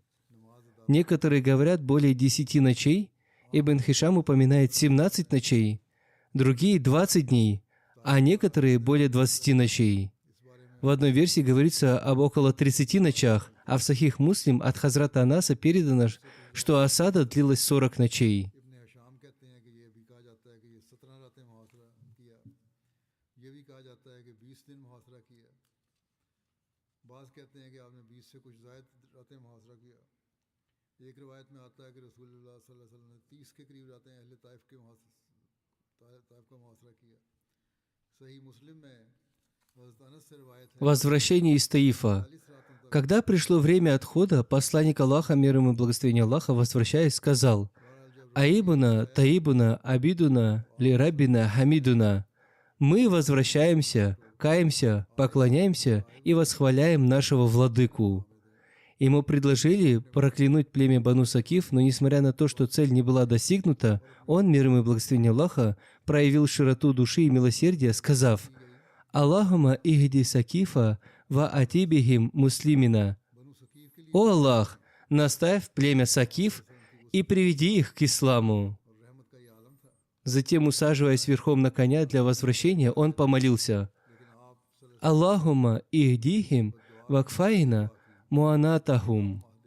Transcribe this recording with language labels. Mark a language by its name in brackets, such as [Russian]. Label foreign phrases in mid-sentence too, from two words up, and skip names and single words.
[Russian] Некоторые говорят более 10 ночей, Ибн Хишам упоминает 17 ночей, другие 20 дней, а некоторые более 20 ночей. В одной версии говорится об около 30 ночах, а в Сахих Муслим от Хазрата Анаса передано, что осада длилась 40 ночей. [Hindi] एक रिवायत में आता है कि [Arabic] رسول الله صلى الله عليه وسلم [Hindi] ने 30 के करीब रातें अहले ताइफ का मुहासरा किया। सही मुस्लिम में हज़रत अनस से रिवायत है, [Russian] Возвращение из Таифа. Когда пришло время отхода, посланник Аллаха, мир ему и благословение Аллаха, возвращаясь, сказал: [Arabic] «آيبون تائبون عابدون لربنا حامدون». [Russian] Мы возвращаемся, каемся, поклоняемся и восхваляем нашего владыку. Ему предложили проклянуть племя Бану Сакиф, но несмотря на то, что цель не была достигнута, он, мир ему и благословение Аллаха, проявил широту души и милосердия, сказав: [Arabic] «اللهم اهد ثقيفا وأت بهم مسلمين». [Russian] «О Аллах, наставь племя Сакиф и приведи их к исламу». Затем, усаживаясь верхом на коня для возвращения, он помолился: [Arabic] «اللهم اهدهم واكفنا مؤنتهم».